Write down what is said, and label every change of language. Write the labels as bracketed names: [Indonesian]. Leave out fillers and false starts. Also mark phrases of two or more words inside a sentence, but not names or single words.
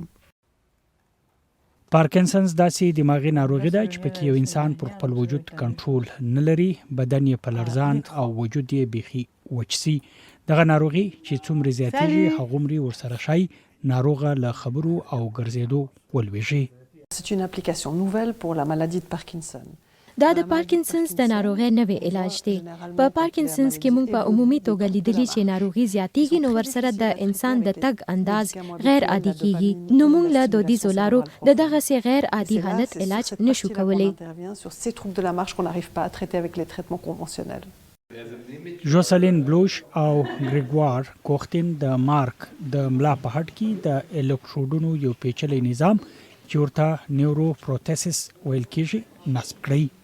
[Pashto] پارکینسنز داسې دماغي ناروغي ده چې پکې یو انسان پر خپل وجود کنټرول نه لري، بدن یې په لړزان او وجود یې بیخي وچسي. دغه ناروغي چې څومره زیاتېږي هغومره ورسره شي ناروغه له خبرو او ګرځېدو ولويږي. [French] C'est une application nouvelle pour la maladie de Parkinson. [Pashto] دا د پارکینسنز د ناروغۍ نوې علاج دی. په پارکینسنز کې موږ په عمومي توګه لیدلي چې ناروغي زیاتېږي نو ورسره د انسان د تګ انداز غیر عادي کیږي. نو موږ له دودیزو لارو د دغسې غیر عادي حالت علاج نشو کولی. جوسلین بلوش او ګریګوار کوختین د مارک د ملا په هډ کې د الکتروډونو یو پیچلی نظام چې ورته نیورو پروتیسس ویل کېږي نصب کړی.